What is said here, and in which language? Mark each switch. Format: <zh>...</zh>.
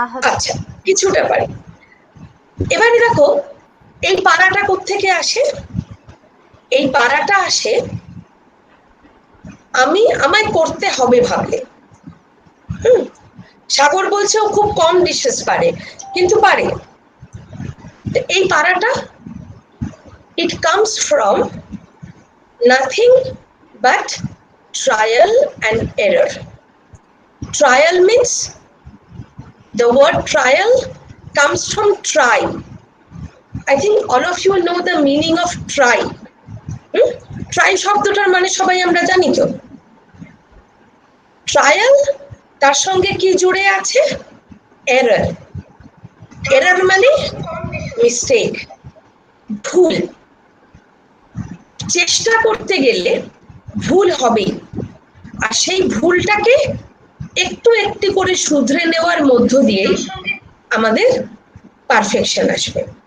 <bn>আচ্ছা, কিছুটা পারি। এবারে দেখো, এই পাড়াটা কোত্থেকে আসে? এই পাড়াটা আসে আমায় করতে হবে ভাবলে। সাগর বলছে ও খুব কম ডিশেস পারে, কিন্তু পারে। এই পাড়াটা,</bn> <en>it comes from nothing but trial and error. Trial means, the word trial comes from try. I think all of you know the meaning of try.</en> <bn>Try শব্দটার মানে সবাই আমরা জানি তো। ট্রায়াল, তার সঙ্গে কি জুড়ে আছে? এরর। এরর মানে মিস্টেক, ভুল। চেষ্টা করতে গেলে ভুল হবেই, আর সেই ভুলটাকে একটু একটু করে শুধরে নেওয়ার মধ্য দিয়ে আমাদের পারফেকশন আসবে।</bn>